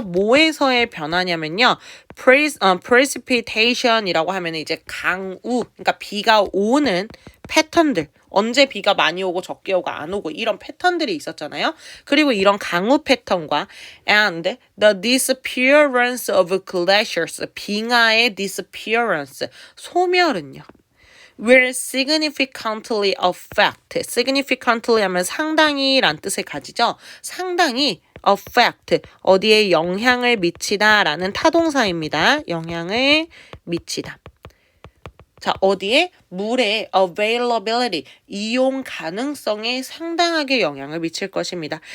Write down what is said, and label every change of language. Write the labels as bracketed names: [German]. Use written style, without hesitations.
[Korean] 뭐에서의 변화냐면요. precipitation이라고 하면 이제 강우, 그러니까 비가 오는 패턴들. 언제 비가 많이 오고 적게 오고 안 오고 이런 패턴들이 있었잖아요. 그리고 이런 강우 패턴과 [English] and the disappearance of glaciers, [Korean] 빙하의 disappearance, 소멸은요. [English] will significantly affect. [Korean] significantly 하면 상당히 란 뜻을 가지죠. 상당히 affect, 어디에 영향을 미치다 라는 타동사입니다. 영향을 미치다. 자, 어디에? 물의 availability, 이용 가능성에 상당하게 영향을 미칠 것입니다.